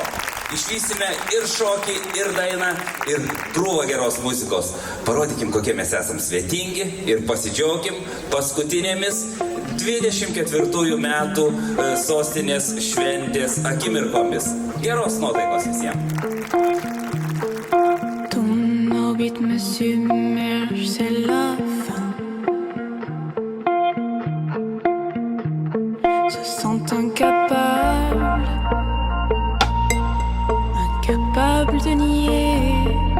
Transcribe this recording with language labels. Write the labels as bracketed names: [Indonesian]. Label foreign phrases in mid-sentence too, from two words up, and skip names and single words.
[Lithuanian] Išvysime ir šokį, ir dainą, ir krūvą geros muzikos. Parodykim, kokie mes esam svetingi ir pasidžiaugim paskutinėmis 24 metų sostinės šventės akimirkomis. Geros nuotaikos visiems. [French] Ton orbite me submerge, c'est la fin. Se sent incapable de nier.